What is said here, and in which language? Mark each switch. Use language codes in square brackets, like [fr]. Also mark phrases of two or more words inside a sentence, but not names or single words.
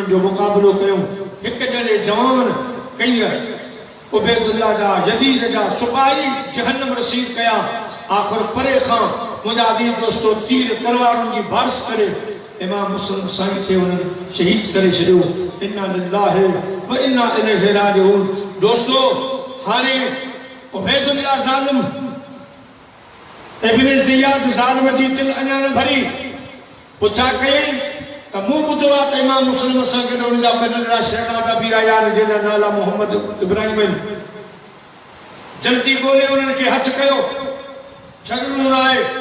[sd] जो मुक़ाबिलो कयूं हिकु ॼणे जवान कई उबैदुल्लाह जा यज़ीद जा सिपाही जहन्नम रसीद कया आख़िर परे खां मुंहिंजा अज़ीज़ दोस्तो तीर तलवारुनि जी बारिश करे इमाम मुस्लिम साईं खे उन्हनि शहीद करे छॾियो [ar] إنا لله وإنا إليه راجعون [sd] दोस्तो हाणे उबैदुल्लाह ज़ालिम इब्न ज़ियाद ज़ालिम जी दिलि अञा न भरी पुछा कयईं त मूं ॿुधो आहे त इमाम मुस्लिम सां गॾु उन जा ॿ नंढड़ा शहज़ादा बि आया आहिनि जंहिंजा नाला मोहम्मद इब्राहिम आहिनि जल्दी ॻोल्हे उन्हनि खे हथु कयो छॾणो न आहे